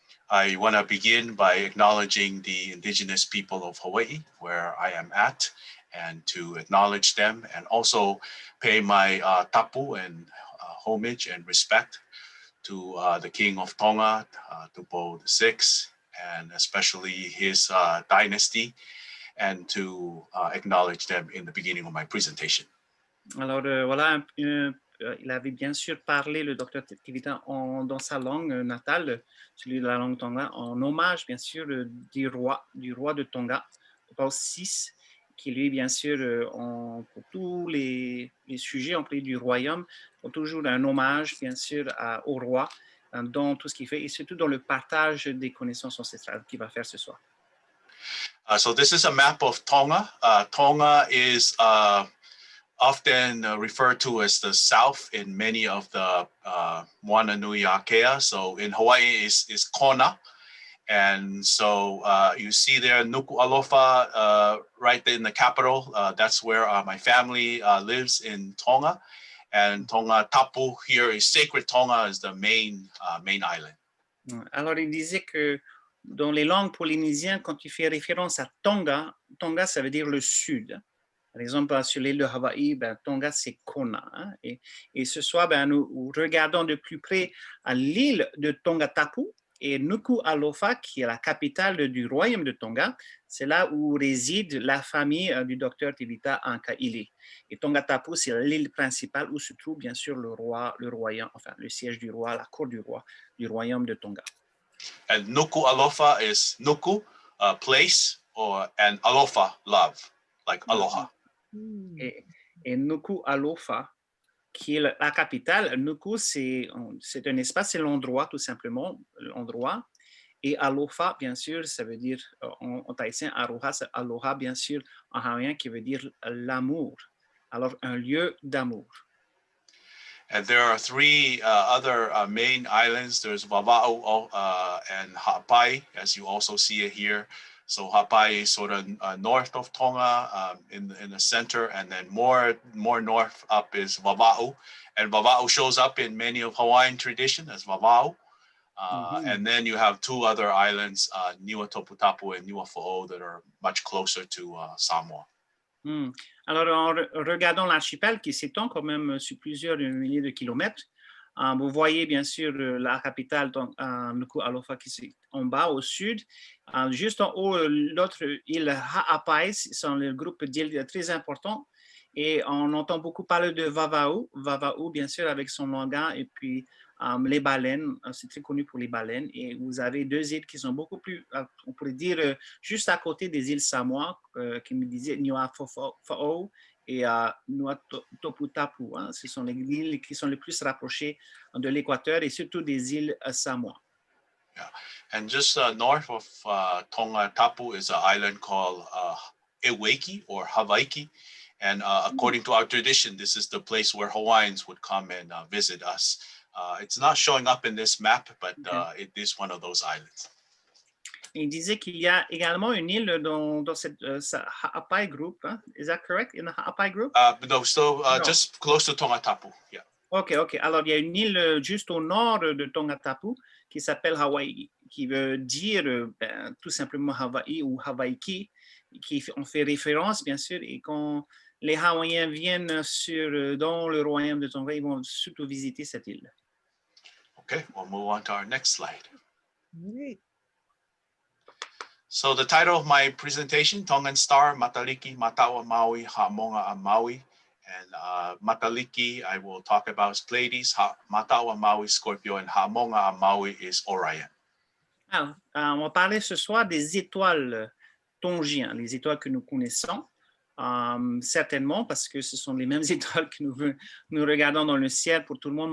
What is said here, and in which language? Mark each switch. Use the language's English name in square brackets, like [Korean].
[English] I want to begin by acknowledging the indigenous people of Hawaii, where I am at, and to acknowledge them and also pay my tapu and homage and respect to the King of Tonga, Tupou VI, and especially his dynasty, and to acknowledge them in the beginning of my presentation. [French] Alors voilà, il avait bien sûr parlé, le docteur Tevita, dans sa langue natale, celui de la langue Tonga, en hommage bien sûr du roi de Tonga, Tupou VI, qui lui bien sûr, pour tous les sujets en du royaume, ont toujours un hommage bien sûr au roi dans tout ce qu'il fait, et surtout dans le partage des connaissances ancestrales qu'il va faire ce soir. [English] So this is a map of Tonga. Tonga is often referred to as the South in many of the Moana Nui Akea. So in Hawaii is Kona. And so you see there Nuku Alofa right in the capital. That's where my family lives in Tonga. And Tonga Tapu here is Sacred Tonga is the main island. [French] Alors il disait que dans les langues polynésiennes, quand il fait référence à Tonga, Tonga ça veut dire le sud. Par exemple, sur l'île de Hawaï, Tonga, c'est Kona. Hein? Et ce soir, nous regardons de plus près à l'île de Tongatapu et Nuku'alofa, qui est la capitale du royaume de Tonga. C'est là où réside la famille du docteur Tevita en Kaʻili. Et Tongatapu, c'est l'île principale où se trouve bien sûr le royaume, enfin le siège du roi, la cour du roi du royaume de Tonga. [English] And Nuku'alofa is Nuku, place, and Alofa, love, like aloha. [French] Et Nuku'alofa, qui est la capitale, Nuku, c'est un espace, c'est l'endroit tout simplement, l'endroit. Et Alofa, bien sûr, ça veut dire, en tahitien, Aroha, c'est Aloha, bien sûr, en hawaïen, qui veut dire l'amour. Alors, un lieu d'amour. [English] And there are three other main islands. There's Vava'u and Ha'apai, as you also see it here. So Ha'apai is sort of north of Tonga, in the center, and then more north up is Vava'u. And Vava'u shows up in many of Hawaiian tradition as Vava'u. And then you have two other islands, Niua Toputapu and Niua Fo'o, that are much closer to Samoa. [French] Alors, en regardant l'archipel qui s'étend quand même sur plusieurs milliers de kilomètres, vous voyez bien sûr la capitale Nuku'alofa qui est en bas au sud. Juste en haut, l'autre île Ha'apai, sont le groupe d'îles très important. Et on entend beaucoup parler de Vava'u. Vava'u, bien sûr, avec son longan et puis les baleines. C'est très connu pour les baleines. Et vous avez deux îles qui sont beaucoup plus, on pourrait dire, juste à côté des îles Samoa, qui me disaient Niua Fo'o et Niua Toputapu. Hein. Ce sont les îles qui sont les plus rapprochées de l'équateur et surtout des îles Samoa. [English] Yeah. And just north of Tonga Tapu is an island called Eweki or Hawaiki. And according to our tradition, this is the place where Hawaiians would come and visit us. It's not showing up in this map, but it is one of those islands. [French] Il disait qu'il y a également une île dans cette Ha'apai group. [English] Hein? Is that correct? In the Ha'apai group? No, so just close to Tonga Tapu. Yeah. OK. [French] Alors, il y a une île juste au nord de Tongatapu qui s'appelle Hawaii, qui veut dire tout simplement Hawaii ou Hawaiki, qui on fait référence, bien sûr, et quand les Hawaïens viennent dans le royaume de Tonga, ils vont surtout visiter cette île. [English] Okay, we'll move on to our next slide. Great. So the title of my presentation, Tongan Star, Matariki, Matawa, Maui, Hamongoʻa, Maui. And Matariki, I will talk about Pleiades, Matawa, Maui, Scorpio, and Hamongoʻa, Maui is Orion. [French] Alors, on va parler ce soir des étoiles tongiennes, les étoiles que nous connaissons, certainement parce que ce sont les mêmes étoiles que nous regardons dans le ciel pour tout le monde.